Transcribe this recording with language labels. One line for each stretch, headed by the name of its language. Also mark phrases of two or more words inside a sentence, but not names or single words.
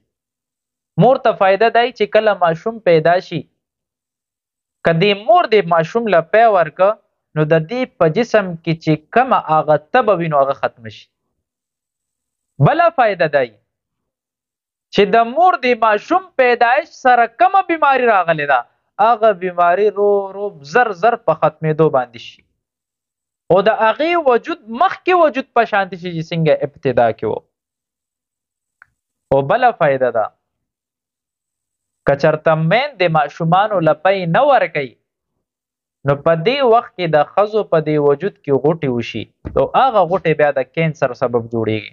Pashto: مور ته فایده دی چې کله ماشوم پیدا شي که دې مور دې ماشوم له پی ورکه نو د دې په جسم کې چې کومه هغه تبه وي نو هغه ختم شي. بله فایده دی چې د مور د ماشوم پیدایش سره کومه بیماری راغلی ده هغه بیماری رو رو زر زر په ختمېدو باندې شي او د هغې وجود مخکې وجود په شانتي شي چې څنګه ابتدا کې و. او بله فایده ده که چېرته میندې ماشومانو له پی نه ورکوي نو په دې وخت کې د ښځو په دې وجود کې غوټې وشي او هغه غوټې بیا د کینسر سبب جوړیږي.